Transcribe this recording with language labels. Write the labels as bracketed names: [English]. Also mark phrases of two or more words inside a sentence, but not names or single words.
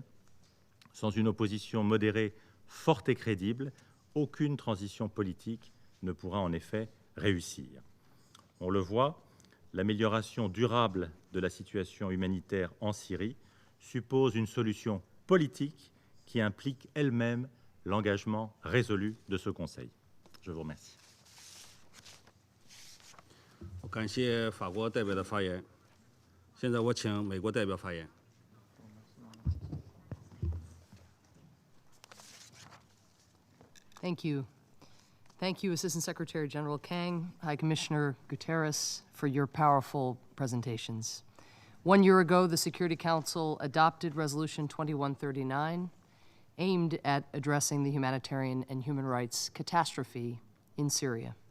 [French] Sans une opposition modérée, forte et crédible, aucune transition politique ne pourra en effet réussir. On le voit, l'amélioration durable de la situation humanitaire en Syrie suppose une solution politique qui implique elle-même l'engagement résolu de ce Conseil. Je vous remercie. [Chinese] 我感谢法国代表的发言。现在我请美国代表发言。 [English] Thank you. Thank you, Assistant Secretary General Kang, High Commissioner Guterres, for your powerful presentations. 1 year ago, the Security Council adopted Resolution 2139, aimed at addressing the humanitarian and human rights catastrophe in Syria.